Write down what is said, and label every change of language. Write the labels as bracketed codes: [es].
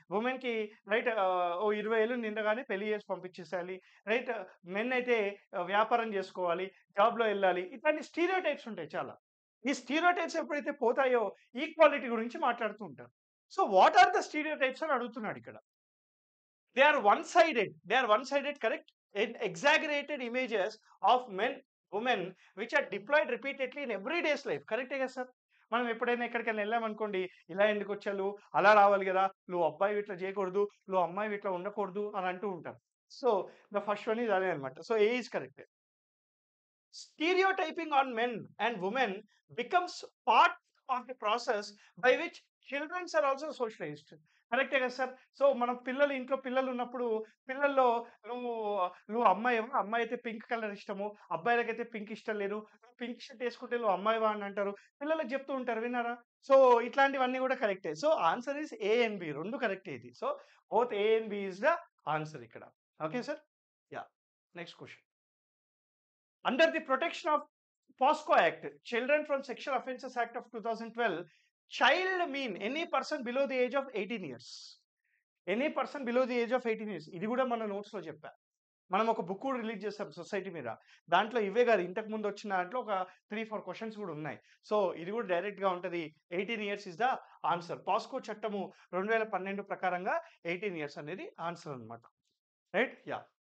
[te] వుమెన్‌కి right ఓ 20 ఏళ్ళు నిండగానే పెళ్లి చేసి పంపించేసేయాలి. రైట్ మెన్ అయితే వ్యాపారం చేసుకోవాలి. జాబ్‌లో ఎళ్ళాలి. ఇట్లాంటి స్టీరియోటైప్స్ ఉంటాయి చాలా. ఈ స్టీరియోటైప్స్ ఎప్పుడైతే పోతాయో ఈక్వాలిటీ గురించి మాట్లాడుతూ ఉంటారు. [en] so what are the stereotypes [te] అని అడుగుతున్నాడిక్కడ. [en] They are one-sided, correct? In exaggerated images of men, women, which are deployed repeatedly in everyday's life. [te] కరెక్టే కదా సార్? మనం ఎప్పుడైనా ఎక్కడికైనా వెళ్ళామనుకోండి, ఇలా ఎందుకొచ్చావు? అలా రావాలి గదా! నువ్వు అబ్బాయివి ఇట్లా చేయకూడదు. నువ్వు అమ్మాయివి ఇట్లా ఉండకూడదు అని అంటూ ఉంటారు. [en] so, the first one is [te] అదే అన్నమాట. [en] So, A is correct. Stereotyping on men and women becomes part of the process by which children are also socialized. [te] కరెక్టే కదా సార్. సో మనం ఇంట్లో పిల్లలు ఉన్నప్పుడు పిల్లల్లో నువ్వు నువ్వు అమ్మాయివా, అమ్మాయి అయితే పింక్ కలర్ ఇష్టము, అబ్బాయిలకైతే పింక్ ఇష్టం లేదు, నువ్వు పింక్ షర్ట్ వేసుకుంటే నువ్వు అమ్మాయివా అని అంటారు. పిల్లలకు చెప్తూ ఉంటారు, విన్నారా? సో ఇట్లాంటివన్నీ కూడా కరెక్టే. [en] so answer is A and B, [te] రెండు కరెక్టే ఇది. [en] So both A and B is the answer ఇక్కడ. Okay sir. Yeah, next question. Under the protection of POSCO Act, Children from Sexual Offences Act of 2012, child mean any person below the age of 18 years. Any person below the age of 18 years. [te] ఇది కూడా మన నోట్స్లో చెప్పా. మనం ఒక book కూడా release చేస్తాం society మీద. దాంట్లో ఇవే కాదు, ఇంతకు ముందు వచ్చిన దాంట్లో ఒక 3-4 క్వశ్చన్స్ కూడా ఉన్నాయి. సో ఇది కూడా డైరెక్ట్గా ఉంటుంది. [en] 18 years is the answer. [te] POCSO చట్టము 2012 ప్రకారంగా 18 ఇయర్స్ అనేది ఆన్సర్ అనమాట. రైట్. యా.